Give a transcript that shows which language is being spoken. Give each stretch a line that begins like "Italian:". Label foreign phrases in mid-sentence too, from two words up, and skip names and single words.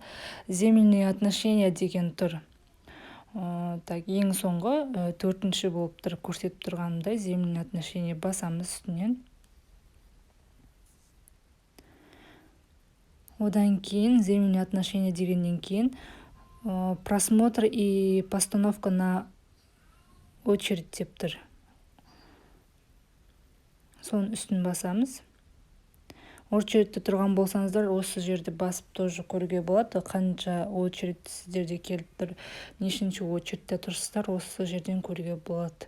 Russian: Земельные отношения
Kazakh: деген тұр. Ең соңғы 4-ші болып тұр, көрсетіп тұрғанымдай
Russian: земельные отношения
Kazakh: басамыз үстінен. Одан кейін
Russian: земельные отношения
Kazakh: дегеннен кейін
Russian: просмотр и постановка на очередь
Kazakh: деп тұр. Соның үстін басамыз. Очередте тұрған болсаңыздар, осы жерде басып тоже көруге болады. Қанша очередь сіздерде келіп тұр, нешінші очередте тұрсыздар, осы жерден көруге болады.